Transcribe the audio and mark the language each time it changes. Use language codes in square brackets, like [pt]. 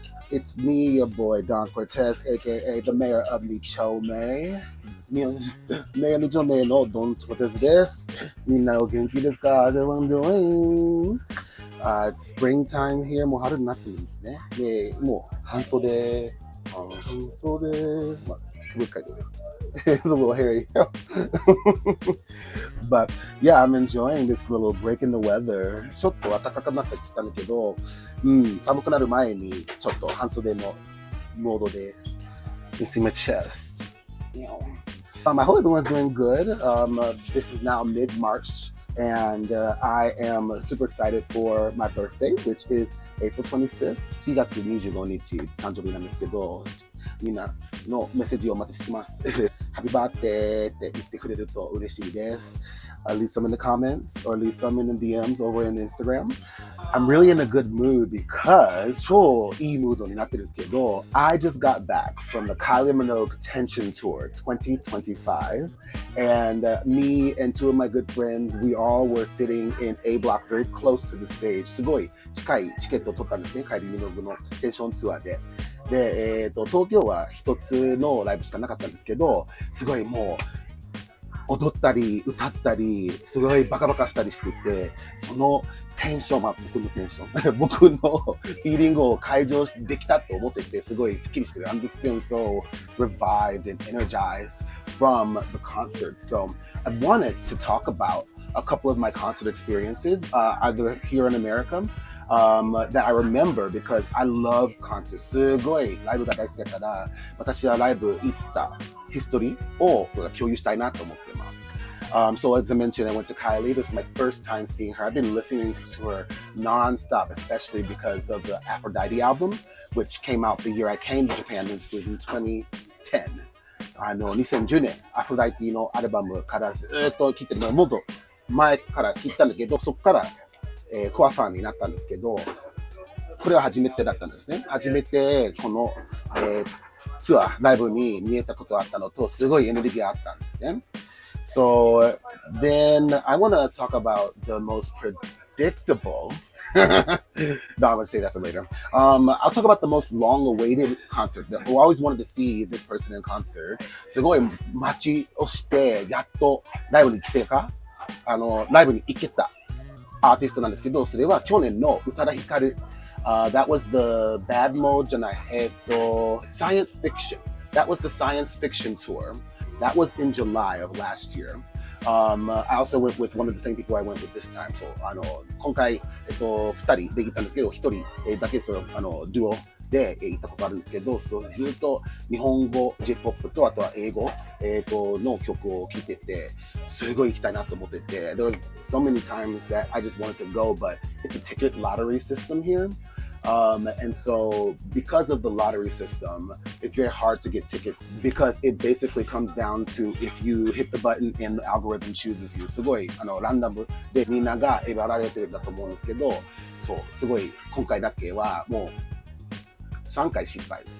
[en] It's me, your boy Don Cortez, aka the mayor of Chome. [ja] メインチョメのドンコテスです。 [en] みんなお元気ですか？ How's everyone doing? It's springtime here. [ja] もう春になってるんですね。で、もう半袖、まあ、もう一回どうよ。 [en] It's a little hairy. But yeah, I'm enjoying this little break in the weather. [ja] ちょっと暖かくなってきたんだけど、寒くなる前にちょっと半袖のモードです。 [en] You see my chest. I hope everyone's doing good. This is now mid-March, and I am super excited for my birthday, which is April 25th. [ja] 4月25日誕生日なんですけど、みんなのメッセージをお待ちしてます。 Happy birthday って言ってくれると嬉しいです。 [en] Leave some in the comments or leave some in the DMs over in Instagram. I'm really in a good mood because 超いいムードになってるんですけど I just got back from the Kylie Minogue Tension Tour 2025 and me and two of my good friends, we all were sitting in A block very close to the stage. [ja] すごい近いチケットを取ったんですね、カイリー・ミノーグのテンションツアーで。で、東京は一つのライブしかなかったんですけど、すごいもう踊ったり歌ったりすごいバカバカしたりしてて、そのテンション、僕のテンション僕のフィーリングを解消できたと思ってて、すごいスッキリしてる。 I'm just feeling so revived and energized from the concert. [en] So I wanted to talk about a couple of my concert experiences, either here in America,that I remember because I love concerts. [ja] すごいライブが大好きだから、私はライブ行ったヒストリーを共有したいなと思ってます。 [en] So as I mentioned, I went to Kylie. This is my first time seeing her. I've been listening to her nonstop, especially because of the Aphrodite album, which came out the year I came to Japan. This was in 2010. [ja] 2010年、アフロダイティのアルバムからずっと聴いてるの、もっと前から聴いたんだけど、そこからコアファンになったんですけど、これは初めてだったんですね。初めてこの、ツアー、ライブに見えたことがあったのと、すごいエネルギーがあったんですね。 [en] So then I want to talk about the most predictable. No, I'm going to say that for later. I'll talk about the most long-awaited concert. I always wanted to see this person in concert. [ja] すごい待ちをして、やっとライブに来てか、ライブに行けたアーティストなんですけど、それは去年の宇多田ヒカル。 [en] That was the Bad Mode じゃない、 Science Fiction. That was the Science Fiction tour. That was in July of last year. I also went with one of the same people I went with this time. [ja] So, 今回、2人で行ったんですけど、1人だけそのデュオで行ったことあるんですけど、ずっと日本語、J-POP とあとは英語、の曲を聴いてて、すごい行きたいなと思ってて、 there was so many times that I just wanted to go, but it's a ticket lottery system here. [en] And so because of the lottery system, it's very hard to get tickets because it basically comes down to if you hit the button and the algorithm chooses you. すごいランダムでみんなが選ばれてるんだと思うんですけど、そう、すごい今回だけはもう3回失敗。